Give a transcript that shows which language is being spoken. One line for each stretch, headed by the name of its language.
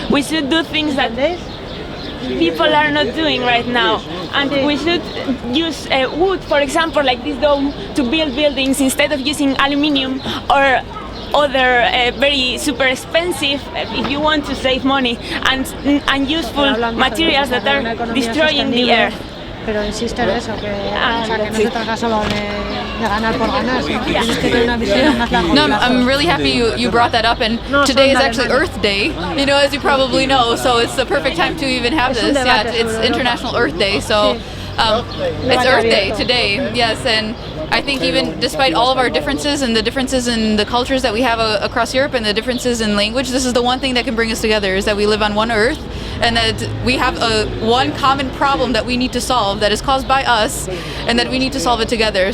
English: We should do things that people are not doing right now, and we should use wood, for example, like this dome, to build buildings instead of using aluminium or other very super expensive, if you want to save money, and unuseful materials that are destroying the earth.
Spanish: Pero insiste en eso, que no se trata solo de ganar por ganar, sino que tienes que tener una visión más larga.
English: No, I'm really happy you brought that up, and today is actually Earth Day, as you probably know, so it's the perfect time to even have this. Yeah, it's International Earth Day, so it's Earth Day today, yes, and I think even despite all of our differences and the differences in the cultures that we have across Europe and the differences in language, this is the one thing that can bring us together, is that we live on one Earth, and that we have one common problem that we need to solve that is caused by us, and that we need to solve it together.